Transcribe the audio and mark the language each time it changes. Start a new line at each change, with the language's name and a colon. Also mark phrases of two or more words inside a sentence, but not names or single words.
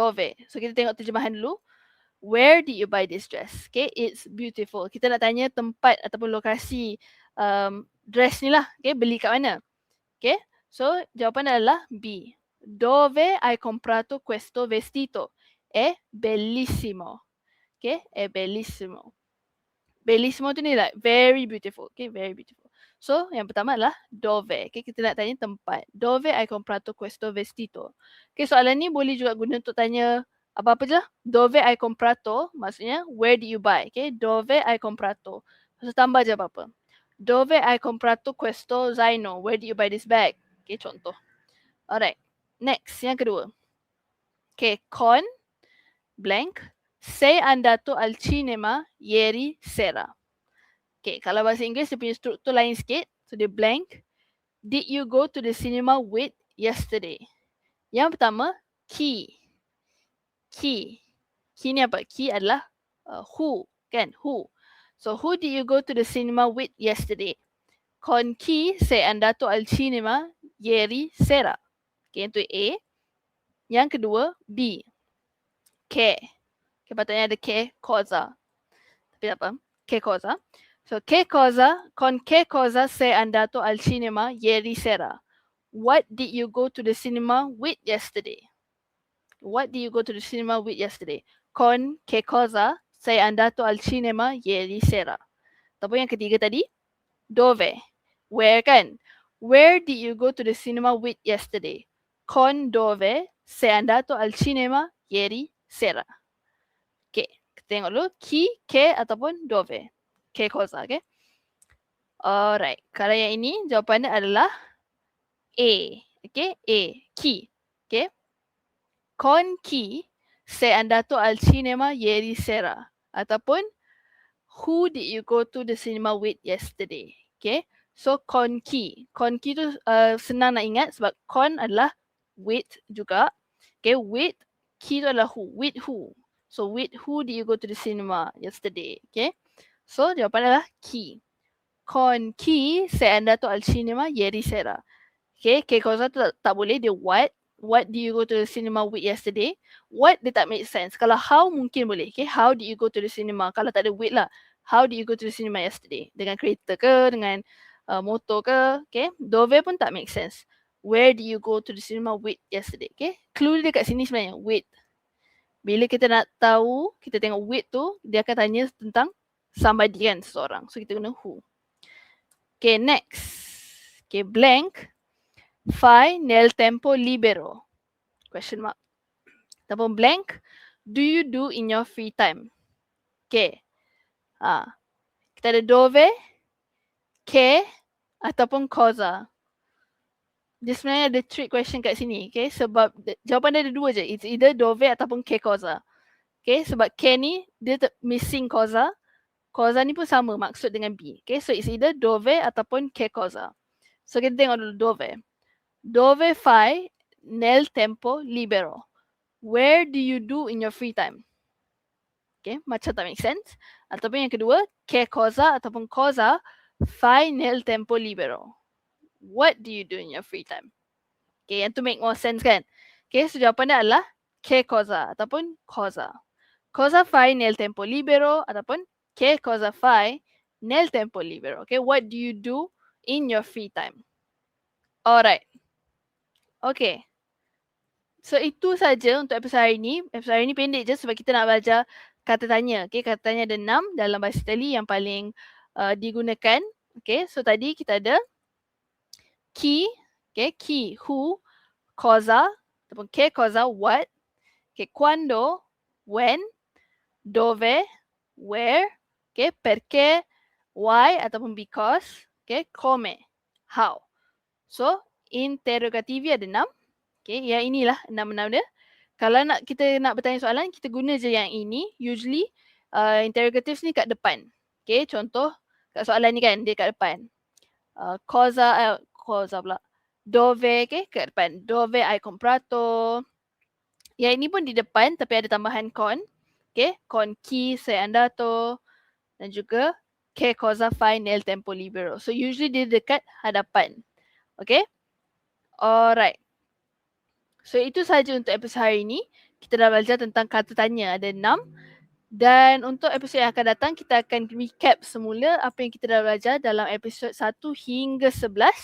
Malay: So kita tengok terjemahan dulu.
English: where did you buy this dress? Okay, it's beautiful.
Malay: Kita nak tanya tempat ataupun lokasi dress ni lah. Okay, beli kat mana? Okay, so jawapan adalah B.
Italian: Dove hai comprato questo vestito? È bellissimo. Okay, è bellissimo.
English: Bellissimo
Malay: tu ni
English: like very beautiful. Okay, very beautiful.
Malay: So, yang pertama adalah dove. Okay, kita nak tanya tempat.
Italian: Dove hai comprato questo vestito?
Malay: Okay, soalan ni boleh juga guna untuk tanya apa-apa je lah.
Italian: Dove hai comprato
English: maksudnya where did you buy?
Italian: Okay, dove hai comprato.
Malay: So, tambah je apa-apa.
Italian: Dove hai comprato questo zaino?
English: Where did you buy this bag?
Malay: Okay, contoh. Alright. Next, yang kedua.
English: Okay, con blank.
Italian: Sei andato al cinema ieri sera.
Malay: Okay, kalau bahasa Inggeris dia punya struktur lain sikit. So dia blank.
English: Did you go to the cinema with yesterday?
Malay: Yang pertama, key. Key. Key ni apa? Key adalah who, kan? Who.
English: So who did you go to the cinema with yesterday?
Italian: Con chi sei andato al cinema ieri sera?
Malay: Okay, itu A. Yang kedua, B. Che. Okay, patutnya ada
Italian: che cosa.
Malay: Tapi tak apa.
Italian: Che cosa. So, con che cosa sei andato al cinema ieri sera?
English: What did you go to the cinema with yesterday? What did you go to the cinema with yesterday?
Italian: Con che cosa sei andato al cinema ieri sera?
Malay: Ataupun yang ketiga tadi,
Italian: dove?
English: Where kan? Where did you go to the cinema with yesterday?
Italian: Con dove sei andato al cinema ieri sera?
Malay: Okay, kita tengok dulu.
Italian: Chi, che ataupun dove. Che cosa, okay?
Malay: Alright, kalau yang ini jawapannya adalah A.
English: Okay, A. Chi. Okay.
Italian: Con chi sei andato al cinema ieri sera?
English: Ataupun who did you go to the cinema with yesterday? Okay. So
Italian: con chi. Con chi
Malay: tu senang nak ingat sebab con adalah with juga.
English: Okay, with. Chi
Malay: tu adalah
English: who. With who. So with who did you go to the cinema yesterday?
Malay: Okay. So jawapan adalah chi.
Italian: Con chi sei andato al cinema ieri sera?
Malay: Okay,
Italian: che cosa
Malay: tu tak boleh, dia what.
English: What did you go to the cinema with yesterday? What
Malay: dia tak
English: make sense.
Malay: Kalau how mungkin boleh.
English: Okay, how did you go to the cinema?
Malay: Kalau tak ada with lah.
English: How did you go to the cinema yesterday?
Malay: Dengan kereta ke? Dengan motor ke? Okay, dove pun tak
English: make sense. Where did you go to the cinema with yesterday?
Malay: Okay, clue dia kat sini sebenarnya, with. Bila kita nak tahu, kita tengok with tu, dia akan tanya tentang somebody kan, seseorang. So kita guna who.
English: Okay, next. Okay, blank.
Italian: Fai nel tempo libero?
English: Question mark.
Malay: Ataupun blank.
English: Do you do in your free time?
Malay: Okay. Kita ada dove, che, ataupun cosa. Dia sebenarnya ada
English: trick question
Malay: kat sini.
English: Okay.
Malay: Sebab jawapan dia ada dua je.
English: It's either
Malay: dove ataupun
Italian: che cosa.
Malay: Okay. Sebab che ni dia missing cosa. Cosa ni pun sama maksud dengan B. Okay, so
English: it's either
Malay: dove ataupun
Italian: che cosa.
Malay: So kita tengok dulu dove.
Italian: Dove fai nel tempo libero?
English: Where do you do in your free time?
Malay: Okay, macam tak
English: make sense.
Malay: Ataupun yang kedua,
Italian: che cosa ataupun cosa fai nel tempo libero?
English: What do you do in your free time?
Malay: Okay, yang tu
English: make more sense
Malay: kan? Okay, so jawapannya adalah
Italian: che cosa
Malay: ataupun cosa.
Italian: Cosa fai nel tempo libero ataupun che cosa fai nel tempo libero?
English: Okay, what do you do in your free time? Alright. Okay.
Malay: So itu saja untuk episod hari ini. Episod hari ini pendek je sebab kita nak belajar kata tanya. Okay, kata tanya ada 6 dalam bahasa Itali yang paling digunakan. Okay, so tadi kita ada chi, okay, chi, who, cosa, ataupun
Italian: che cosa,
English: what, okay, quando, when, dove, where, okay, perché, why ataupun because, okay, come, how.
Malay: So, interrogativi ada 6. Okay, yang inilah 6 dia. Kalau kita nak bertanya soalan, kita guna je yang ini. Usually, interrogatives ni kat depan. Okay, contoh kat soalan ni kan, dia kat depan. Cosa pula. Dove, okay, kat depan.
Italian: Dove hai comprato.
Malay: Yang ini pun di depan tapi ada tambahan con.
Italian: Okay, con chi sei andato. Dan juga che cosa fai nel tempo libero.
Malay: So usually dia dekat hadapan.
English: Okay. Alright.
Malay: So itu sahaja untuk episod hari ini. Kita dah belajar tentang kata tanya. Ada 6. Dan untuk episod yang akan datang, kita akan recap semula apa yang kita dah belajar dalam episod 1 hingga 11.